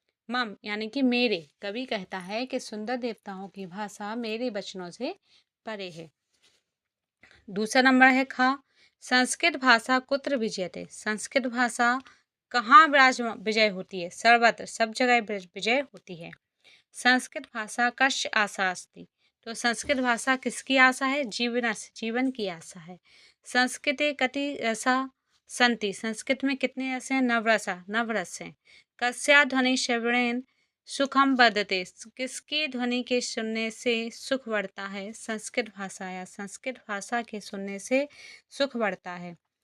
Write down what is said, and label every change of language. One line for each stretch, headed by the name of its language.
Hindi: मम यानी कि मेरे, कवि कहता है कि सुंदर देवताओं की भाषा मेरे वचनों से परे है। दूसरा नंबर है खा
Sanskrit: संस्कृत भाषा कुत्र विजयते।
Hindi: संस्कृत भाषा कहाँ विजय होती है। सर्वत्र, सब जगह विजय होती है।
Sanskrit: संस्कृत भाषा कस्य आशा अस्ति।
Hindi: तो संस्कृत भाषा किसकी आशा है। जीवन की आशा है।
Sanskrit: संस्कृते कति रसा संति।
Hindi: संस्कृत में कितने रस हैं। नवरस हैं।
Sanskrit: कस्या ध्वनि श्रवणेन सुखम बदते।
Hindi: किसकी ध्वनि के सुनने से सुख बढ़ता है। संस्कृत भाषा या संस्कृत भाषा के सुनने से सुख बढ़ता है।